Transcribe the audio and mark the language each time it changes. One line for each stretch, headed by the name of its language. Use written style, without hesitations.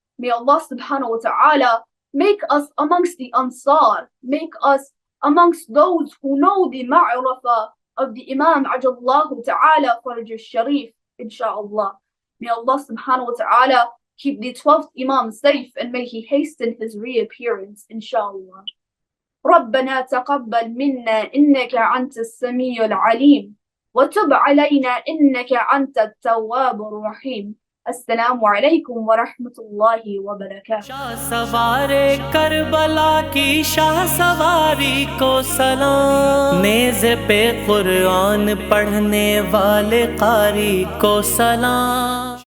English: May Allah subhanahu wa ta'ala make us amongst the Ansar, make us amongst those who know the ma'rifah of the Imam ajallahu ta'ala farj al-sharif, inshallah. May Allah subhanahu wa ta'ala keep the 12th Imam safe and may he hasten his reappearance, inshallah.
Arabic: ربنا تقبل منا إنك أنت السميع العليم وتب علينا إنك أنت التواب الرحيم. السلام عليكم ورحمة الله وبركاته.
Hindi: Shah सवारे Karbala की शाह सवारी को सलाम, नेज़े पे कुरान पढ़ने वाले कारी को सलाम।